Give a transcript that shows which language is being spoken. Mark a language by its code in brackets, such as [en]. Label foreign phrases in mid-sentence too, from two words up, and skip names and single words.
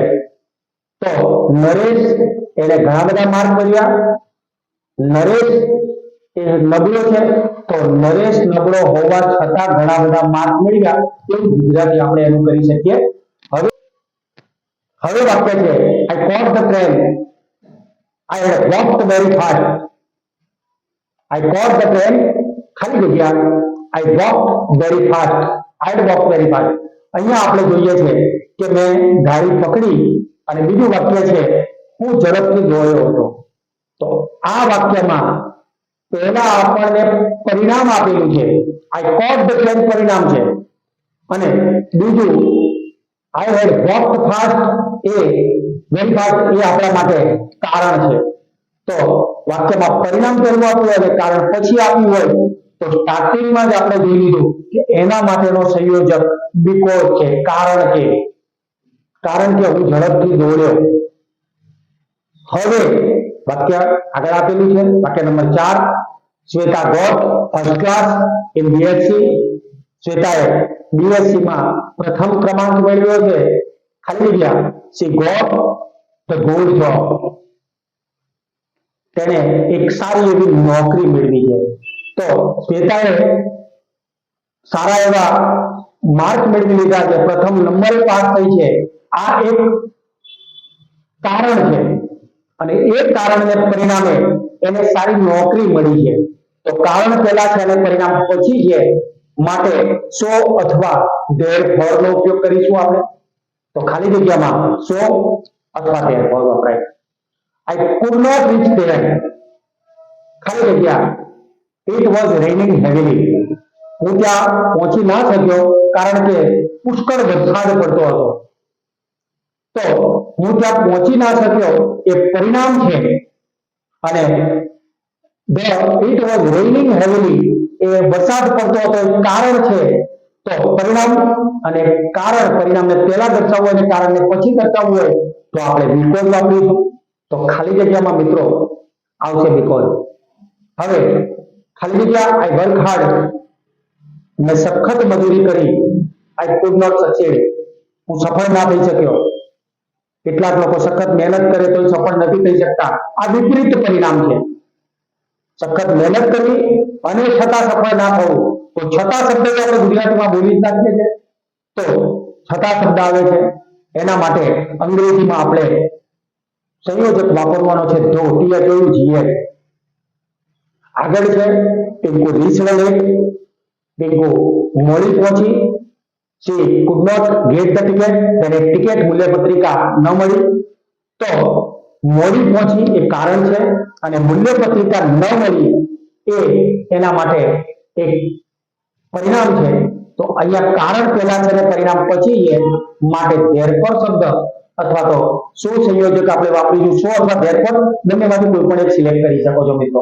[gu] તો નરેશ એને ઘણા બધા માર્ક મળ્યા, નરેશ એ નબળો છે તો નરેશ નબળો હોવા છતાં ઘણા બધા માર્ક મળ્યા, એવું ગુજરાતી આપણે એનું કરી શકીએ. હવે વાક્ય છે [en] I caught the train, I had walked very fast. I caught the train, [gu] ખાલી જગ્યા [en] I walked very fast. I had walked very fast. [gu] અહીંયા આપણે જોઈએ છે કે મેં ગાડી પકડી અને બીજું વાક્ય છે હું ઝડપથી દોડ્યો હતો. તો આ વાક્યમાં પહેલા આપણને પરિણામ આપેલું છે [en] I caught the train [gu] પરિણામ છે અને બીજું [en] I had walked fast [gu] એ [en] very fast [gu] એ આપણા માટે કારણ છે. તો વાક્યમાં પરિણામ પહેલું આપ્યું અને કારણ પછી આપ્યું હોય તો સ્ટાર્ટિંગમાં જ આપણે જોઈ લીધું કે એના માટેનો સંયોજક બીકોઝ છે, કારણ કે હું ઝડપથી દોડ્યો. હવે વાક્ય આગળ આપેલું છે વાક્ય નંબર 4, શ્વેતા [en] got first class in BSc. [gu] શ્વેતાએ બીએસસી માં પ્રથમ ક્રમાંક મેળવ્યો છે, ખાલી જગ્યા [en] she got the good job. [gu] તેને એક સારી એવી નોકરી મેળવી છે. તો શ્વેતાએ સારા એવા માર્ક મેળવી લીધા છે, પ્રથમ નંબરે પાસ થઈ છે. આ એક કારણ છે અને એ કારણને પરિણામે એને સારી નોકરી મળી છે. તો કારણ પહેલા છે અને પરિણામ પછી છે, માટે સો અથવા therefore નો ઉપયોગ કરીશું આપણે. તો ખાલી જગ્યામાં સો અથવા therefore વપરાય. [en] I could not reach there. [gu] ખાલી જગ્યા [en] it was raining heavily. [gu] હું ત્યાં પહોંચી ના શક્યો કારણ કે પુષ્કળ વરસાદ પડતો હતો. તો હું ત્યાં પહોંચી ના શક્યો એ પરિણામ છે અને [en] it was raining heavily [gu] એ વરસાદ પડતો હતો એ કારણ છે. તો પરિણામ અને કારણ, પરિણામને પહેલા દર્શાવવું અને કારણને પછી દર્શાવવું હોય તો આપણે because વાપરીશું. તો ખાલી જગ્યામાં મિત્રો આવશે because. હવે ખાલી જગ્યા [en] I work hard, [gu] મેં સખત મજૂરી કરી. [en] I could not succeed, [gu] હું સફળ ના થઈ શક્યો. કેટલાક લોકો સખત મહેનત કરે તો સફળ નથી થઈ શકતા. આ વિપરીત પરિણામ છે. સખત મહેનત કરવી અને છતાં સફળ ના થવું. તો છતાં શબ્દ આપણે ગુજરાતીમાં બોલી જ નાખીએ છીએ તો છતાં શબ્દ આવે છે. એના માટે અંગ્રેજીમાં આપણે સંયોજક વાપરવાનો છે THOUGH. આગળ છે પિંકુ [en] reach late, [gu] પિંકુ મોડી પહોંચી. [en] she could not get the ticket, [gu] તેને ટિકિટ મૂલ્ય પત્રિકા ન મળી. તો મોડી પહોંચી એ કારણ છે અને મૂલ્ય પત્રિકા ન મળી એ એના માટે એક પરિણામ છે. તો અહીંયા કારણ પહેલા છે અને પરિણામ પછી છે, માટે therefore શબ્દ અથવા તો શું સંયોજક આપણે વાપરીશું, સો અથવા therefore બંનેમાંથી કોઈ પણ એક સિલેક્ટ કરી શકો છો મિત્રો.